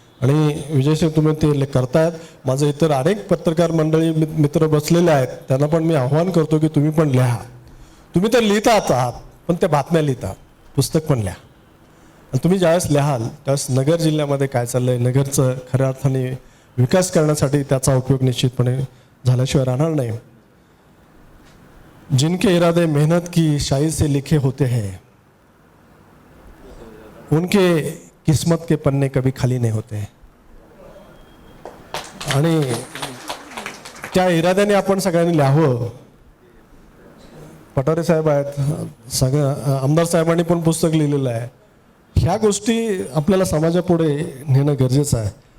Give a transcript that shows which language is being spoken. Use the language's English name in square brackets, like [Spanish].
[Marathi] आणि विजयसिंह तुम्ही ते करतायत. माझं इतर अनेक पत्रकार मंडळी मित्र बसलेले आहेत, त्यांना पण मी आव्हान करतो की तुम्ही पण लिहा. तुम्ही तर लिहितात आहात, पण त्या बातम्या लिहिता, पुस्तक पण लिहा. आणि तुम्ही ज्यावेळेस लिहाल त्यावेळेस नगर जिल्ह्यामध्ये काय चाललं आहे, नगरचं खऱ्या अर्थाने विकास करण्यासाठी त्याचा उपयोग निश्चितपणे झाल्याशिवाय राहणार नाही. [Hindi] जिनके इरादे मेहनत की शाही से लिखे होते हैं, उनके किस्मत के पन्ने कभी खाली नहीं होते. [Marathi] आणि त्या इराद्याने आपण सगळ्यांनी लिहावं. पटोरे साहेब आहेत, सगळं आमदार साहेबांनी पण पुस्तक लिहिलेलं आहे. ह्या गोष्टी आपल्याला समाजापुढे नेणं गरजेचं आहे.